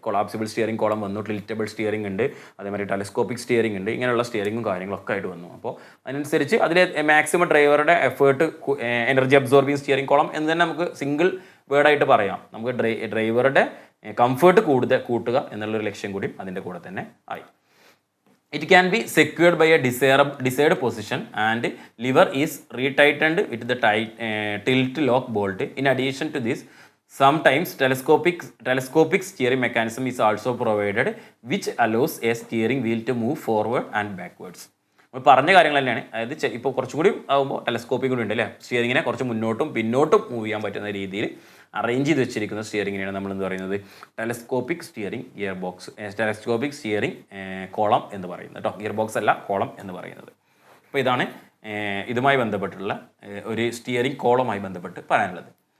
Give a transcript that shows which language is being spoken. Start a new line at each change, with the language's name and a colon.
Malayalam: Collapsible steering column വന്നു, tiltable steering ഉണ്ട്, അതേമാതിരി ടെലസ്കോപ്പിക് സ്റ്റിയറിംഗ് ഉണ്ട്, ഇങ്ങനെയുള്ള സ്റ്റിയറിംഗും കാര്യങ്ങളൊക്കെ ആയിട്ട് വന്നു. അപ്പോൾ അതിനനുസരിച്ച് അതിൽ മാക്സിമം ഡ്രൈവറുടെ effort energy absorbing steering column എന്ന് തന്നെ നമുക്ക് സിംഗിൾ വേർഡായിട്ട് പറയാം. നമുക്ക് ഡ്രൈവറുടെ കംഫേർട്ട് കൂട്ടുക എന്നുള്ളൊരു ലക്ഷ്യം കൂടി അതിൻ്റെ കൂടെ തന്നെ ആയി.
English: It can be secured by a desired position and lever is retightened with the tilt lock bolt. In addition to this, sometimes telescopic steering mechanism is also provided which allows a steering wheel to move forward and backwards.
Malayalam: നമ്മൾ പറഞ്ഞ കാര്യങ്ങൾ തന്നെയാണ്. അതായത് ഇപ്പോൾ കുറച്ചുകൂടി ആകുമ്പോൾ telescopic കൂടി ഉണ്ട് അല്ലേ, സ്റ്റിയറിങ്ങിനെ കുറച്ച് മുന്നോട്ടും പിന്നോട്ടും മൂവ് ചെയ്യാൻ പറ്റുന്ന രീതിയിൽ അറേഞ്ച് ചെയ്ത് വെച്ചിരിക്കുന്ന സ്റ്റിയറിങ്ങിനെയാണ് നമ്മൾ എന്ത് പറയുന്നത്, telescopic steering gear box, telescopic steering column എന്ന് പറയുന്നത് കേട്ടോ. ഗിയർ ബോക്സ് അല്ല, കോളം എന്ന് പറയുന്നത്. അപ്പോൾ ഇതാണ് ഇതുമായി ബന്ധപ്പെട്ടുള്ള ഒരു സ്റ്റിയറിംഗ് കോളവുമായി ബന്ധപ്പെട്ട് പറയാനുള്ളത്.